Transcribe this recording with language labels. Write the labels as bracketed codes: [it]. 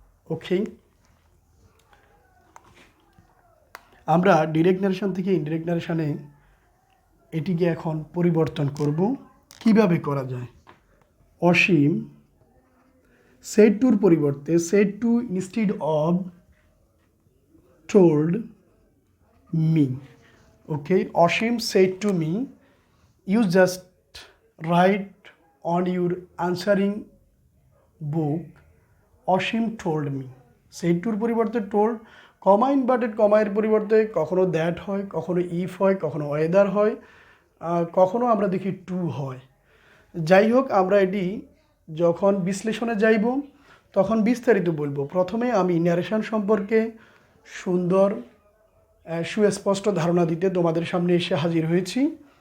[bn] ওকে, আমরা direct narration থেকে indirect ন্যারেশনে এটিকে এখন পরিবর্তন করব। কিভাবে করা যায়? [en] Ashim said টুর পরিবর্তে said to instead of told me. Okay, Oshim said to me, you just write on your answering book, Oshim told me. Said to পরিবর্তে told, [bn] কমা ইনভার্টেড কমা এর পরিবর্তে কখনো দ্যাট হয়, কখনো ইফ হয়, কখনো ওয়েদার হয়, কখনো আমরা দেখি টু হয়। যাই হোক, আমরা এটি যখন বিশ্লেষণে যাইব তখন বিস্তারিত বলবো। প্রথমে আমি ন্যারেশন সম্পর্কে সুন্দর সুস্পষ্ট ধারণা দিতে তোমাদের সামনে এসে হাজির হয়েছি।